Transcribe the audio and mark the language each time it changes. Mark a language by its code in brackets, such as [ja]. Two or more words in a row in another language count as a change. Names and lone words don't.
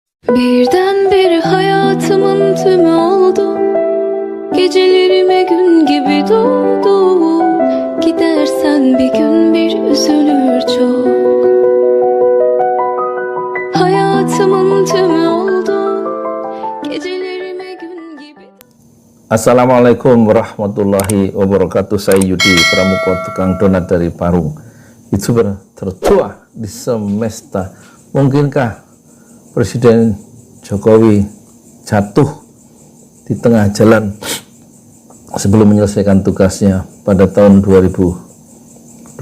[tr] Birdenbire hayatımın tümü oldu. Gecelerime gün gibi doğdu. Gidersen bir gün bir üzülür çok. Hayatımın tümü oldu. Gecelerime gün gibi. [ar] السلام عليكم ورحمة الله وبركاته. [id] Saya Yudi Pramuko, tukang donat dari Parung, YouTuber tertua di semesta. Mungkinkah Presiden Jokowi jatuh di tengah jalan sebelum menyelesaikan tugasnya pada tahun 2024?